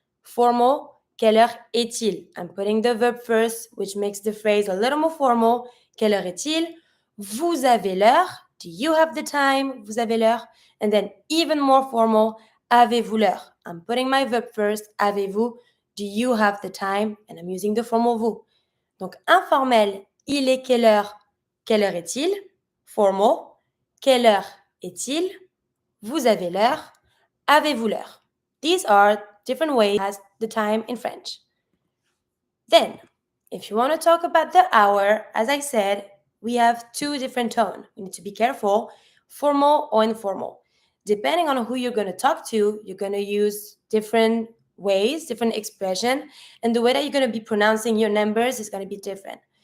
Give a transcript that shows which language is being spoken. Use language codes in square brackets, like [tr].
[fr] Formal, quelle heure est-il? [en] I'm putting the verb first, which makes the phrase a little more formal. [fr] Quelle heure est-il? Vous avez l'heure. [en] Do you have the time? [fr] Vous avez l'heure. [en] And then even more formal, [fr] avez-vous l'heure? [en] I'm putting my verb first. [fr] Avez-vous? [en] Do you have the time? And I'm using the formal vous. [fr] Donc informel, il est quelle heure? Quelle heure est-il? Formal, quelle heure est-il? Vous avez l'heure. Avez-vous l'heure? [en] These are different ways to ask the time in French. Then, if you want to talk about the hour, as I said, we have two different tones. You need to be careful, formal or informal. Depending on who you're going to talk to, you're going to use different ways, different expression, and the way that you're going to be pronouncing your numbers is going to be different.